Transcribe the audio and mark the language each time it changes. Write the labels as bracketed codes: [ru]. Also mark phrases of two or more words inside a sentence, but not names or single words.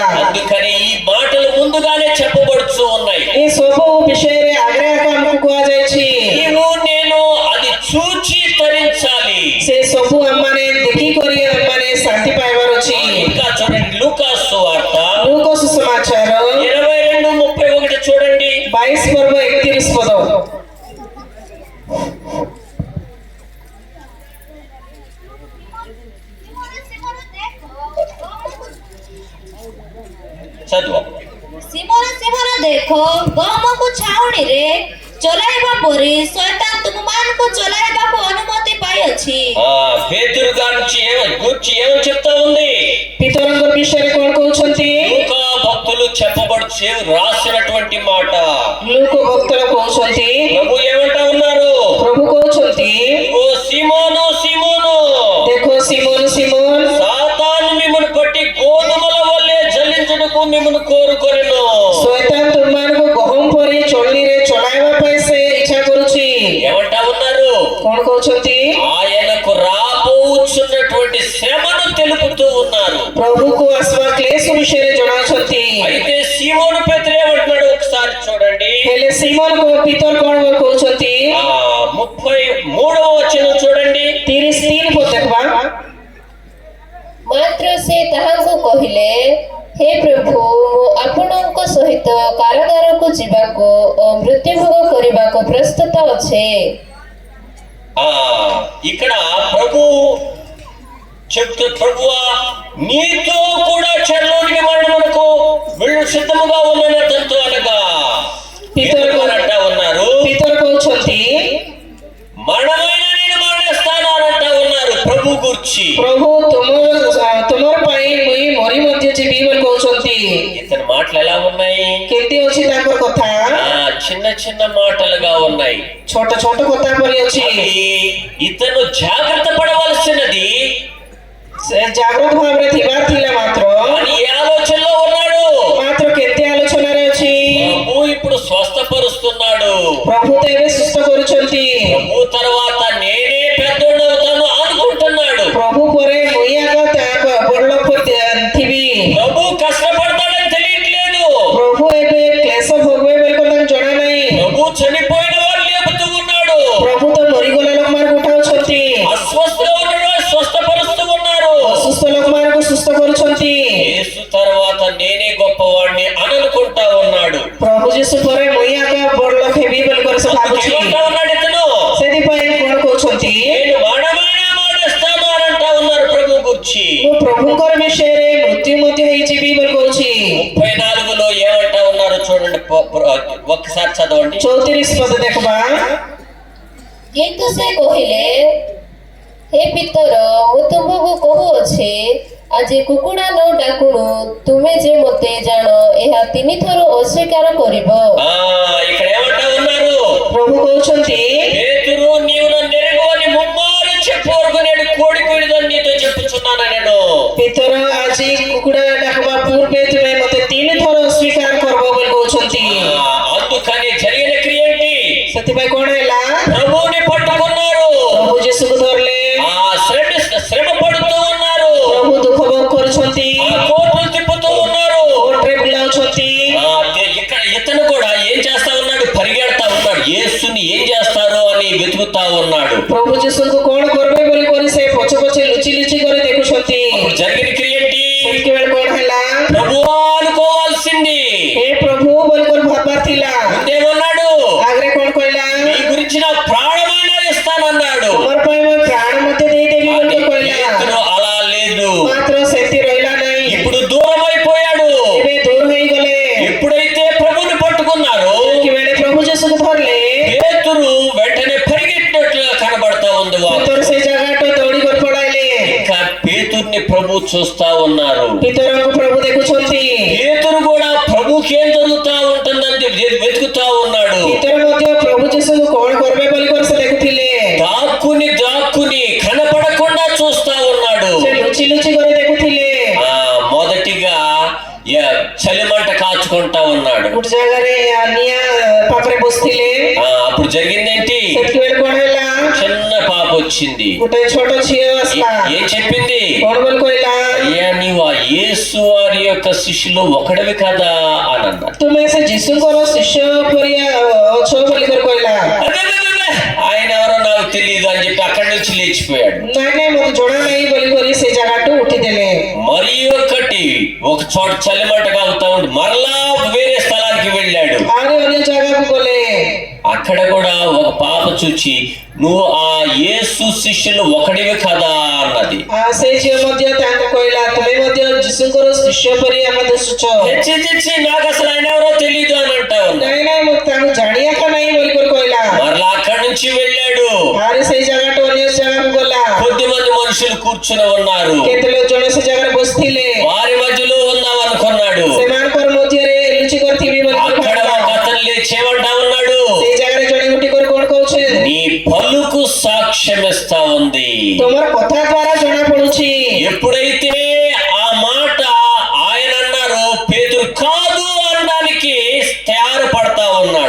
[te] అందుకని ఈ మాటలు ముందుగానే చెప్పబడుచు ఉన్నాయి [or] ଏ ସବୁ ବିଷୟରେ ଆଗରେ ଆକା ଆମକୁ କୁହାଯାଇଛି [te] నీవు నేను అది చూచి తరించాలి [or] ସେ ସବୁ ଆମମାନେ ଦେଖିକରି ଆମମାନେ ଶାନ୍ତି ପାଇବାର ଅଛି [te] ఇంకా చూడండి లూకాసు వార్త [or] ଲୁକ ସୁସମାଚାର [te] 22:31 చూడండి [or] 22 ପର୍ବ 31 ପଦ [te] చదువు [or] ସିମୋନ ଦେଖ ଗହମକୁ ଛାଉଣିରେ ଚଲାଇବା ପରି ଶୈତାନ ତୁମମାନଙ୍କୁ ଚଲାଇବାକୁ ଅନୁମତି ପାଇଅଛି [te] పేతురు గారించి గురించి ఏమని చెప్తా ఉంది [or] ପିତରଙ୍କ ବିଷୟରେ କଣ କହୁଛନ୍ତି [te] లూకా భక్తులు చెప్పబడుచు రాసినటువంటి మాట [or] ଲୁକ ଭକ୍ତର କହୁଛନ୍ତି [te] ప్రభు ఏమంటా ఉన్నారు [or] ପ୍ରଭୁ କହୁଛନ୍ତି [te] ఓ సీమోను సీమోను [or] ଦେଖ ସିମୋନ ସିମୋନ [te] సాతాను మిమ్మల్ని పట్టి గోధుమల వల్లే జల్లించుటకు మిమ్మల్ని కోరుకొనెను [or] ଶୈତାନ ତୁମମାନଙ୍କୁ ଗହମ ପରି ଚଳିରେ ଚଳାଇବା ପାଇଁ ସେ ଇଚ୍ଛା କରୁଛି [te] ఏమంటా ఉన్నారు [or] କଣ କହୁଛନ୍ତି [te] ఆయనకు రాబోచున్నటువంటి శ్రమను తెలుపుతూ ఉన్నారు [or] ପ୍ରଭୁକୁ ଆସିବା କ୍ଲେଶ ବିଷୟରେ ଜଣାଉଛନ୍ତି [te] అయితే సీమోను పేతురు ఏమంటున్నాడు ఒకసారి చూడండి [or] ହେଲେ ସିମୋନ ପିତର କଣ କହୁଛନ୍ତି [te] 33వ వచనం చూడండి [or] 33 ପଦ ଦେଖବା ମାତ୍ର ସେ ତାହାଙ୍କୁ କହିଲେ, ହେ ପ୍ରଭୁ, ମୁଁ ଆପଣଙ୍କ ସହିତ କାରାଗାର ତଳକୁ ଯିବାକୁ ଓ ମୃତ୍ୟୁଭୋଗ କରିବାକୁ ପ୍ରସ୍ତୁତ ଅଛେ। [te] ఇక్కడ ప్రభు చెప్తూ ప్రభువా నీతో కూడా చెరలోనికి మరణమునకు వీళ్ళు సిద్ధముగా ఉన్నానంటూ అనగా అంటా ఉన్నారు. [or] ପିତର କହୁଛନ୍ତି [te] మరణమైన నేను మరణిస్తాను అంటా ఉన్నారు ప్రభు గురించి. [or] ପ୍ରଭୁ ତୁମର ପାଇଁ ମୁଇଁ ମରି ମଧ୍ୟ ଯିବି ବୋଲି କହୁଛନ୍ତି। [te] ఇతని మాటలు ఎలా ఉన్నాయి? [or] କେମିତି ଅଛି ତାଙ୍କର କଥା? [te] చిన్న చిన్న మాటలుగా ఉన్నాయి. [or] ଛୋଟ ଛୋଟ କଥା ପରି ଅଛି। [te] అవి ఇతను జాగ్రత్త పడవలసినది [or] ସେ ଜାଗ୍ରତ ଭାବରେ ଥିବାର ଥିଲା ମାତ୍ର [te] అని ఏ ఆలోచనలో ఉన్నాడు. [or] ମାତ୍ର କେତେ ଆଲୋଚନାରେ ଅଛି। [te] ప్రభు ఇప్పుడు స్వస్థపరుస్తున్నాడు. [or] ପ୍ରଭୁ ତ ଏବେ ସୁସ୍ଥ କରୁଛନ୍ତି। [te] ప్రభు తర్వాత నేనే పెద్దోడు అవుతాను అనుకుంటున్నాడు. [or] ପ୍ରଭୁ ପରେ ମୁଇଁ ଆଗ ତାଙ୍କ ବଡ ଲୋକ ଥିବି। [te] ప్రభు కష్టపడతాడని తెలియట్లేదు. [or] ପ୍ରଭୁ ଏବେ କ୍ଲେଶ ଭୋଗିବେ ବୋଲି ତାଙ୍କୁ ଜଣା ନାହିଁ। [te] ప్రభు చనిపోయిన వారు లేపుతూ ఉన్నాడు. [or] ପ୍ରଭୁ ତ ମରିଗଲା ଲୋକମାନଙ୍କୁ ଉଠାଉଛନ୍ତି। [te] అస్వస్థగా ఉన్నవారు స్వస్థపరుస్తూ ఉన్నారు. [or] ଅସୁସ୍ଥ ଲୋକମାନଙ୍କୁ ସୁସ୍ଥ କରୁଛନ୍ତି। [te] యేసు తర్వాత నేనే గొప్పవాడిని అని అనుకుంటా ఉన్నాడు. [or] ପ୍ରଭୁ ଯୀଶୁ ପରେ ମୁଇଁ ଆଗ ବଡ ଲୋକ ହେବି ବୋଲି କରି ସେ ଭାବୁଛି। [te] ఏమంటా ఉన్నాడు ఇతను? [or] ସେଥିପାଇଁ କଣ କହୁଛନ୍ତି? [te] నేను మరణమైన మానేస్తాను అని అంటా ఉన్నారు ప్రభు గురించి. [or] ମୁଁ ପ୍ରଭୁଙ୍କର ବିଷୟରେ ମୃତ୍ୟୁ ମଧ୍ୟ ହେଇଯିବି ବୋଲି କହୁଛି। [te] 34లో ఏమంటా ఉన్నారు చూడండి, ఒక్కసారి చదవండి. [or] 34 ପଦ ଦେଖିବା। କିନ୍ତୁ ସେ କହିଲେ, ହେ ପିତର, ମୁଁ ତୁମକୁ କହୁଅଛି, ଆଜି କୁକୁଡ଼ା ନ ଡାକୁଣୁ ତୁମେ ଯେ ମୋତେ ଜାଣ ଏହା 3 ଥର ଅସ୍ୱୀକାର କରିବ। [te] ఇక్కడ ఏమంటా ఉన్నారు? [or] ପ୍ରଭୁ କହୁଛନ୍ତି [te] పేతురు, నీవు నన్ను ఎరుగవని ముమ్మారు చెప్పు వరకు నేను కోడి కోడిదని నీతో చెప్పుచున్నాను నేను. [or] ପିତର ଆଜି କୁକୁଡ଼ା ଡାକବା ପୂର୍ବେ ତୁମେ ମୋତେ 3 ଥର ଅସ୍ୱୀକାର କରିବ ବୋଲି କହୁଛନ୍ତି। [te] అందుకని జరిగిన క్రియ ఏంటి? [or] ସେଥିପାଇଁ କଣ ହେଲା? [te] ప్రభువుని పట్టుకున్నారు. [or] ପ୍ରଭୁ ଯୀଶୁକୁ ଧରିଲେ। [te] శ్రమ పడుతూ ఉన్నారు. [or] ପ୍ରଭୁ ଦୁଃଖ ଭୋଗ କରୁଛନ୍ତି। [te] కోర్టులు తిప్పుతూ ఉన్నారు. [or] କୋର୍ଟରେ ବୁଲାଉଛନ୍ତି। [te] ఇక్కడ ఇతను కూడా ఏం చేస్తా ఉన్నాడు? పరిగెడతా ఉన్నాడు. యేసుని ఏం చేస్తారో అని వెతుకుతా ఉన్నాడు. [or] ପ୍ରଭୁ ଯୀଶୁଙ୍କୁ କଣ କରିବେ ବୋଲି କରି ସେ ପଛ ପଛେ ଲୁଚି ଲୁଚି କରି ଦେଖୁଛନ୍ତି। [te] అప్పుడు జరిగిన క్రియ ఏంటి? [or] ସେତିକିବେଳେ କଣ ହେଲା? [te] ప్రభువా అనుకోవాల్సింది. [or] ହେ ପ୍ରଭୁ ବୋଲି କରି ଭାବବାର ଥିଲା। [te] ముందేమన్నాడు? [or] ଆଗରେ କଣ କହିଲା? [te] నీ గురించి నా ప్రాణమైన ఇస్తానన్నాడు. [or] ତୁମର ପାଇଁ ମୁଁ ପ୍ରାଣ ମଧ୍ୟ ଦେଇଦେବି ବୋଲି କହିଲା। [te] పేతురు అలా లేదు. [or] ମାତ୍ର ସେଠି ରହିଲା ନାହିଁ। [te] ఇప్పుడు దూరం అయిపోయాడు. [or] ଏବେ ଦୂର ହେଇଗଲେ। [te] ఎప్పుడైతే ప్రభుని పట్టుకున్నారో [or] ସେତିକିବେଳେ ପ୍ରଭୁ ଯୀଶୁକୁ ଧରିଲେ। [te] పేతురు వెంటనే పరిగెట్టినట్లుగా కనబడతా ఉంది. [or] ପିତର ସେ ଜାଗାଠୁ ଦୌଡ଼ି କରି ପଳାଇଲେ। [te] ఇంకా పేతుర్ని ప్రభు చూస్తా ఉన్నారు. [or] ପିତରଙ୍କୁ ପ୍ରଭୁ ଦେଖୁଛନ୍ତି। [te] పేతురు కూడా ప్రభుకి ఏం జరుగుతా ఉంటుందని వెతుకుతా ఉన్నాడు. [or] ପିତର ମଧ୍ୟ ପ୍ରଭୁ ଯୀଶୁଙ୍କୁ କଣ କରିବେ ବୋଲି କରି ସେ ଦେଖୁଥିଲେ। [te] దాక్కుని కనపడకుండా చూస్తా ఉన్నాడు. [or] ସେ ଲୁଚି ଲୁଚି କରି ଦେଖୁଥିଲେ। [te] మొదటిగా చలిమంట కాచుకుంటా ఉన్నాడు. [or] ଗୋଟେ ଜାଗାରେ ନିଆଁ ପାଖରେ ବସିଥିଲେ। [te] అప్పుడు జరిగిందేంటి? [or] ସେତିକିବେଳେ କଣ ହେଲା? [te] చిన్న పాప వచ్చింది. [or] ଗୋଟେ ଛୋଟ ଝିଅ ଆସିଲା। [te] ఏం చెప్పింది? [or] କଣ ବୋଲି କହିଲା? [te] అయ్యా, నీవు ఆ యేసు వారి యొక్క శిష్యులు ఒకడివి కదా అని అన్నాడు. [or] ତୁମେ ସେ ଯୀଶୁଙ୍କର ଶିଷ୍ୟ ପରିଆ ଅଛ ବୋଲି କରି କହିଲା। [te] ఆయన ఎవరో నాకు తెలియదు అని చెప్పి అక్కడి నుంచి లేచిపోయాడు. [or] ନାଇଁ ନାଇଁ ମୋତେ ଜଣା ନାହିଁ ବୋଲି କରି ସେ ଜାଗାଠୁ ଉଠିଦେଲେ। [te] మరి ఒక చోట చలిమంట కాగుతా ఉండి మరలా వేరే స్థలానికి వెళ్ళాడు. [or] ଆହୁରି ଅନ୍ୟ ଜାଗାକୁ ଗଲେ। [te] అక్కడ కూడా ఒక పాప చూచి నువ్వు ఆ యేసు శిష్యులు ఒకడివి కదా అన్నది. [or] ସେ ଝିଅ ମଧ୍ୟ ତାଙ୍କୁ କହିଲା, ତୁମେ ମଧ୍ୟ ଯୀଶୁଙ୍କର ଶିଷ୍ୟ ପରି ଆମେ ଦିଶୁଛ। [te] హెచ్చి నాకు అసలు ఆయన ఎవరో తెలియదు అని అంటా ఉన్నా. [or] ନାଇଁ ନାଇଁ ମୁଁ ତାଙ୍କୁ ଜାଣିଆକା ନାହିଁ ବୋଲି କରି କହିଲା। [te] మరలా అక్కడి నుంచి వెళ్ళాడు. [or] ଆହୁରି ସେଇ ଜାଗାଠୁ ଅନ୍ୟ ଜାଗାକୁ ଗଲା। [te] కొద్ది మంది మనుషులు కూర్చుని ఉన్నారు. [or] କେତେ ଜଣ ସେ ଜାଗାରେ ବସିଥିଲେ। [te] వారి మధ్యలో ఉందాం అనుకున్నాడు. [or] ସେମାନଙ୍କର ମଧ୍ୟରେ ଲୁଚି କରିଥିବି ବୋଲି [te] అక్కడ ఒక అతను లేచేమంటా ఉన్నాడు. [or] ସେଇ ଜାଗାରେ ଜଣେ ଗୋଟି କରି କଣ କହୁଛି? [te] నీ పలుకు సాక్ష్యం ఇస్తా ఉంది. [or] ତୁମର କଥା ଦ୍ୱାରା ଜଣା ପଡୁଛି। [te] ఎప్పుడైతే ఆ మాట ఆయన అన్నారు, పేతురు కాదు అనడానికి తయారు పడతా ఉన్నాడు.